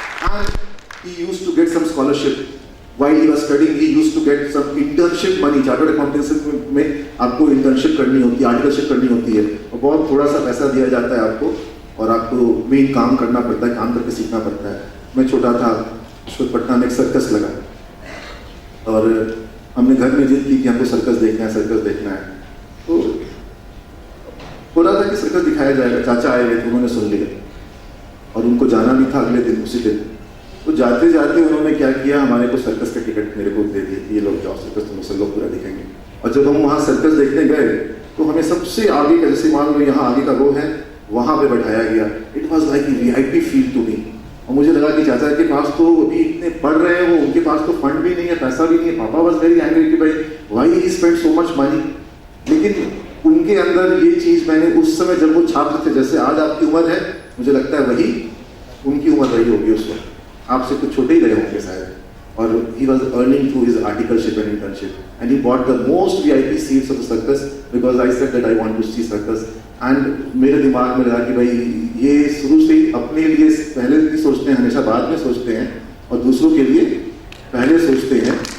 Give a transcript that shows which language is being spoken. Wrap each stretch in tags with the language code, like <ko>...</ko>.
<en>And he used to get some scholarship while he was studying. He used to get some internship money.</en> <hi>Chartered accountancy में आपको internship करनी होती है, articleship करनी होती है, और बहुत थोड़ा सा पैसा दिया जाता है आपको, और आपको मेन काम करना पड़ता है, काम करके सीखना पड़ता है। मैं छोटा था, पटना में एक सर्कस लगा, और हमने घर में जिद की कि हमको सर्कस देखना है। तो हो रहा था कि सर्कस दिखाया जाएगा, चाचा आए हुए थे, उन्होंने सुन लिया, और उनको जाना भी था अगले दिन, उसी दिन। तो जाते जाते उन्होंने क्या किया, हमारे को सर्कस का टिकट मेरे को दे दिया, ये लोग जाओ सर्कस, तुम सब लोग पूरा दिखेंगे। और जब हम वहाँ सर्कस देखने गए तो हमें सबसे आगे का, जैसे मान लो यहाँ आगे का रो है, वहाँ पे बैठाया गया।</hi> <en>It was like VIP feel to me.</en> <hi>और मुझे लगा कि चाचा के पास तो अभी इतने पढ़ रहे हैं, वो उनके पास तो फंड भी नहीं है, पैसा भी नहीं है। पापा</hi> <en>was very angry</en> <hi>कि भाई</hi> <en>Why he spend so much money.</en> <hi>लेकिन उनके अंदर ये चीज़ मैंने उस समय, जब वो छात्र थे, जैसे आज आपकी उम्र है, मुझे लगता है वही उनकी उम्र रही होगी उस वक्त, आपसे कुछ छोटे ही रहे होंगे शायद।</hi> <en>और he was earning through his articleship and internship, and he bought the most VIP seats of the circus because I said that I want to see circus.</en> <hi>And मेरे दिमाग में रहा कि भाई ये शुरू से ही अपने लिए पहले भी सोचते हैं, हमेशा बाद में सोचते हैं, और दूसरों के लिए पहले सोचते हैं।</hi>